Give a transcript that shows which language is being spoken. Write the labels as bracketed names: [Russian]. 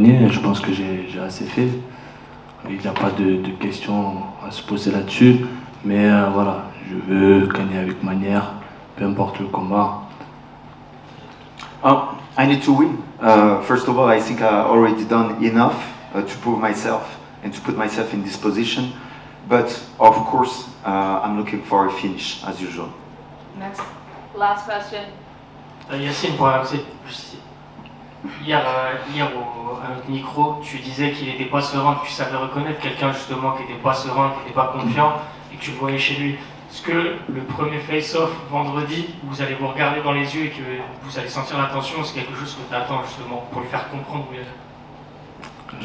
[French] Je pense que j'ai assez fait. Il n'y a pas de questions à se poser là-dessus. Mais voilà, je veux gagner avec manière, peu importe le combat. [English] I need to win. First of all, I think I already done enough to prove myself and to put myself in this position. But of course, I'm looking for a finish as usual. Next. Last question. [French] Yacine pour RMC. Hier à notre micro, tu disais qu'il n'était pas serein, que tu savais reconnaître quelqu'un justement qui n'était pas serein, qui n'était pas confiant et que tu le voyais chez lui. Est-ce que le premier face-off vendredi, vous allez vous regarder dans les yeux et que vous allez sentir la tension, c'est quelque chose que tu attends justement pour lui faire comprendre où il est?